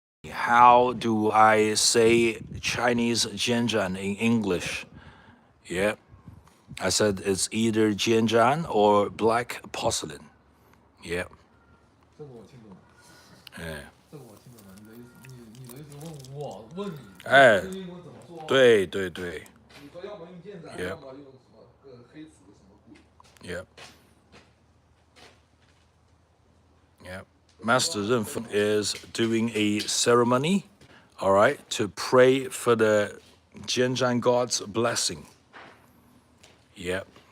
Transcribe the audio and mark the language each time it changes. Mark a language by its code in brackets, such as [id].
[en] How do I say Chinese Jianzhan in English? Yeah, I said it's either Jianzhan or black porcelain. Yeah. [zh] 这个我听懂了。哎。这个我听懂了，你的意思问你。哎。用英文怎么说？对。你说要么用建盏，要么用什么黑瓷什么骨。 [en] Yep. Master Renfeng is doing a ceremony, all right, to pray for the Jianzhan God's blessing. Yep.